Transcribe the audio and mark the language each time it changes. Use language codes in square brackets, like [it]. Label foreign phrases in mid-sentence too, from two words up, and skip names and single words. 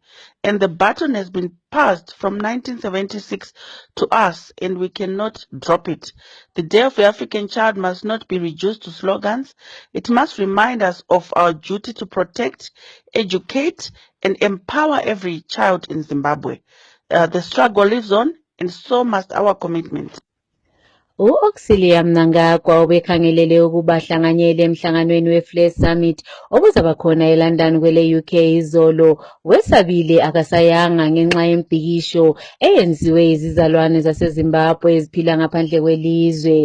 [en] And the baton has been passed from 1976 to us, and we cannot drop it. The Day of the African Child must not be reduced to slogans. It must remind us of our duty to protect, educate, and empower every child in Zimbabwe. The struggle lives on, and so must our commitment. [nd] U-Oxley Mnangagwa ubekhangelele ukuba ahlanganyele emhlanganweni we-Flair Summit obuzaba khona eLondon kwele UK izolo. Wesabili akasayanga ngenxa yempikisho eyenziwe izizalwane zaseZimbabwe eziphila ngaphandle kwelizwe.